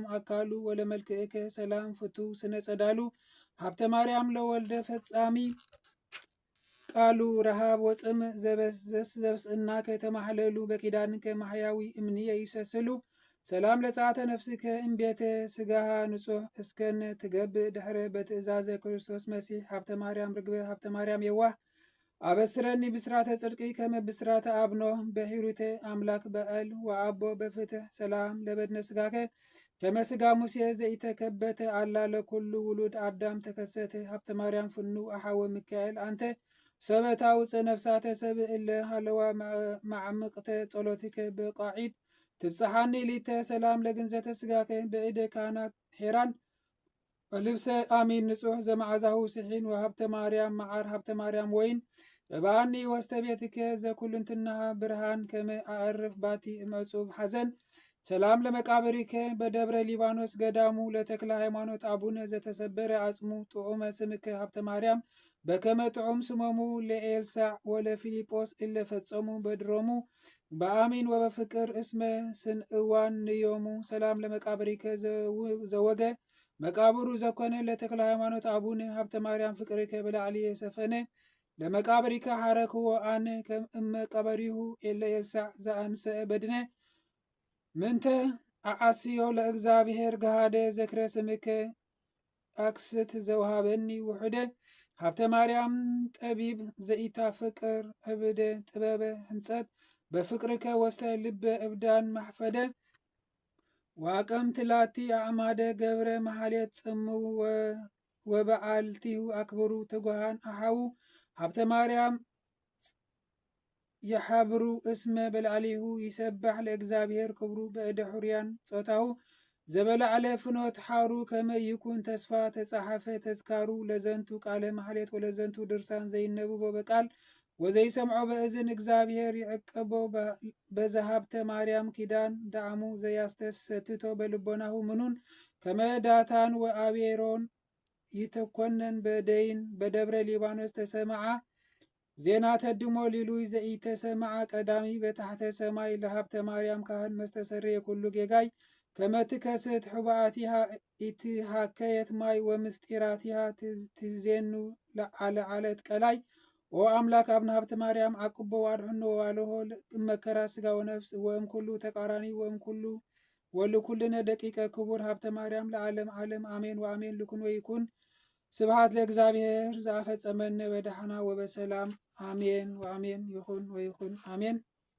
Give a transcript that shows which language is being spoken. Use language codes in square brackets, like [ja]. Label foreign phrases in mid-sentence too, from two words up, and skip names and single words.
[gez] አካሉ ወለመልክዕከ ሰላም ፍቱ ስነ ጸዳሉ ሀብተ ማርያም ለወልደ ፈጻሚ ቃሉ ረሃብ ወፅምእ ዘብስእና ከተማህለሉ በኪዳንከ ማሕያዊ እምንየ ይሰስሉ ሰላም ለጸአተ ነፍስከ እምቤተ ስጋሃ ንጹሕ እስከነ ትገብእ ድሕረ በትእዛዘ ክርስቶስ መሲሕ ሀብተ ማርያም ርግበ ሀብተ ማርያም የዋህ አበስረኒ ብስራተ ጽድቂ ከመ ብስራተ አብኖ በሂሩተ አምላክ በዓል ወአቦ በፍትሕ ሰላም ለበድነ ስጋከ ከመ ስጋ ሙሴ ዘኢተከበተ አላ ለኩሉ ውሉድ አዳም ተከሰተ ሀብተ ማርያም ፍኑ አሓወ ሚካኤል አንተ ሰበታ ውፅእ ነፍሳተ ሰብእ እለ ሃለዋ ማዕምቅተ ጸሎትከ በቃዒት ትብፅሓኒ ሊተ ሰላም ለግንዘተ ስጋከ በእደ ካህናት ሄራን ልብሰ አሚን ንጹሕ ዘመዓዛሁ ስሒን ወሀብተ ማርያም መዓር ሀብተ ማርያም ወይን በባኒ ወስተ ቤትከ ዘኩልንትናሃ ብርሃን ከመ አዕርፍ ባቲ እመጹብ ሐዘን ሰላም ለመቃብሪከ በደብረ ሊባኖስ ገዳሙ ለተክለ ሃይማኖት አቡነ ዘተሰበረ አጽሙ ጥዑመ ስምከ ሀብተ ማርያም በከመ ጥዑም ስሞሙ ለኤልሳዕ ወለፊልጶስ እለ ፈጸሙ በድሮሙ በአሚን ወበፍቅር እስመ ስንእዋን ንዮሙ ሰላም ለመቃብሪከ ዘወገ መቃብሩ ዘኮነ ለተክለ ሃይማኖት አቡነ ሀብተ ማርያም ፍቅርከ በላዕሊ የሰፈነ ለመቃብሪከ ሐረክዎ አነ እመ ቀበሪሁ ኤለ ኤልሳዕ ዘአንስአ በድነ ምንተ አዓስዮ ለእግዚአብሔር ገሃደ ዘክረ ስምከ አክስት ዘውሃበኒ ውሑደ ሀብተ ማርያም ጠቢብ ዘኢታፍቅር ዕብደ ጥበበ ህንጸት በፍቅርከ ወስተ ልበ እብዳን ማሕፈደ ዋቀም ትላቲ አዕማደ ገብረ መሓሌት ጽምው ወበዓልቲሁ አክብሩ ትጉሃን አሓዉ ሀብተ ማርያም የሓብሩ እስመ በላዕሊሁ ይሰባሕ ለእግዚአብሔር ክብሩ በእደ ሕሩያን ጾታሁ ዘበላዕለ ፍኖት ሓሩ ከመ ይኩን ተስፋ ተጻሓፈ ተዝካሩ ለዘንቱ ቃለ ማሕሌት ወለዘንቱ ድርሳን ዘይነብቦ በቃል ወዘይሰምዖ በእዝን እግዚአብሔር ይዕቀቦ በዘሀብተ ማርያም ኪዳን ዳዕሙ ዘያስተሰትቶ በልቦናሁ ምኑን ከመ ዳታን ወአቤሮን ይተኮነን በደይን በደብረ ሊባኖስ ተሰማዓ ዜና ተድሞ ሊሉይ ዘኢተሰማዓ ቀዳሚ በታሕተ ሰማይ ለሀብተ ማርያም ካህን መስተሰረየ ኩሉ ጌጋይ ከመ ትከስት ሕቡኣቲሃ ኢትሃከየት ማይ ወምስጢራቲሃ ትዜኑ ዓለት ቀላይ ኦ አምላክ አብነ ሀብተ ማርያም አቅቦ ዋድሕኖ ዋልሆ እመከራ ስጋ ወነፍስ ወእም ኩሉ ተቃራኒ ወእም ኩሉ ወልኩልነ ደቂቀ ክቡር ሀብተ ማርያም ለዓለም ዓለም አሜን ወአሜን ልኩን ወይኩን ስብሐት ለእግዚአብሔር ዘአፈጸመነ በደህና ወበሰላም አሜን ወአሜን ይሁን ወይኩን አሜን።